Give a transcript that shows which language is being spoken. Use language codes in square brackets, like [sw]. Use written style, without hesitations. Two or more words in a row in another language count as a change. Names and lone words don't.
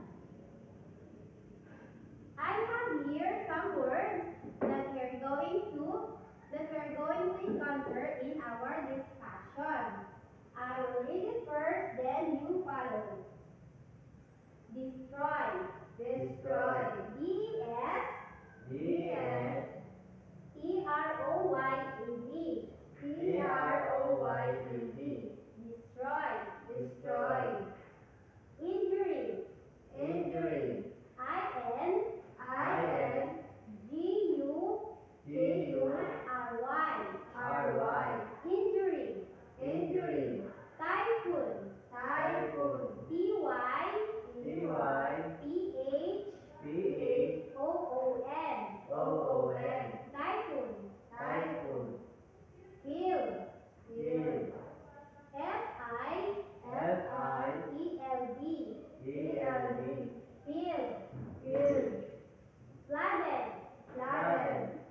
[en] I have here some words that we are going to encounter in our discussion. I will read it first, then you follow. Destroy. Destroy. D-E-S D-S T-R-O-Y-E-D. T-R-O-Y-E-D. Destroy. Destroy. Injury. Injury. I-N I-N G-U-R-Y. G-U-R-Y. Injury. Injury. Typhoon. Typhoon. T-Y-P-H-O-O-N. T-Y-P-H-O-O-N. Typhoon. Typhoon. Field. Field. F-I-E-L-D. F-I-E-L-D. Field. Field. Flooded. Flooded.